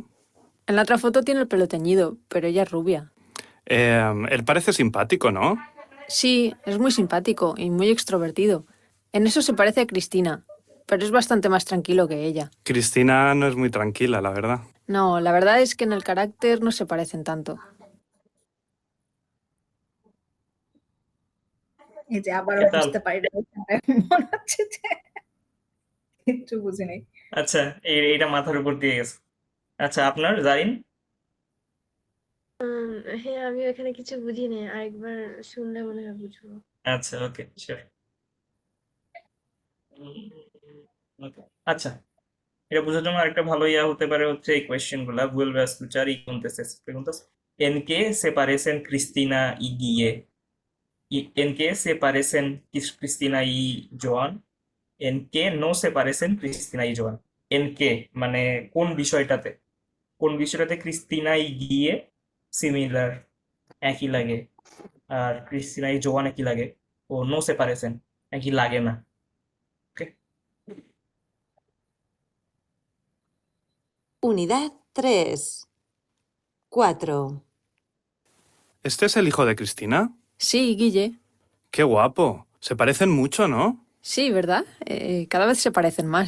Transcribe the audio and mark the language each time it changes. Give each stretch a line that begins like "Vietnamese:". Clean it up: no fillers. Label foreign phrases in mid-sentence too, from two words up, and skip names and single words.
Spanish: En la otra foto tiene el pelo teñido, pero ella es rubia. Él parece simpático, ¿no? Sí, es muy simpático y muy extrovertido. En eso se parece a Cristina, pero es bastante más tranquilo que ella. Cristina no es muy tranquila, la verdad. No, la verdad es que en el carácter no se parecen tanto.
Bangla: এই যে আবারও
Spanish: ¿Qué tal?
Bangla: বুঝতে পারি না মনে হচ্ছে যে একটু বুঝি নাই। আচ্ছা, এইটা মাথার উপর দিয়ে গেছে। আচ্ছা, আপনার জারিন? হ্যাঁ, আমিও এখানে কিছু বুঝি নাই। আরেকবার শুনলে মনে হয় বুঝবো। আচ্ছা, ওকে, শিওর। ওকে, আচ্ছা, এটা বোঝার জন্য আরেকটা ভালো ইয়া হতে পারে হচ্ছে এই কোয়েশ্চেন গুলা
Spanish: vuelve a escuchar y preguntas ¿en qué se parecen Cristina y Guille?
Bangla: ¿Y en qué se parecen Cristina y Joan? ¿En qué no se parecen Cristina y Joan? ¿En qué? মানে কোন বিষয়টাতে ক্রিস্টিনা ই গিয়ে সিমিলার একই লাগে আর ক্রিস্টিনা ই জোয়ান একই লাগে
Spanish: o no se parecen
Bangla: একই লাগে না ওকে
Spanish: Unidad 3. 4. ¿Este es el hijo de Cristina? Sí, Guille. Qué guapo. Se parecen mucho, ¿no? Sí, ¿verdad? Cada vez se parecen más.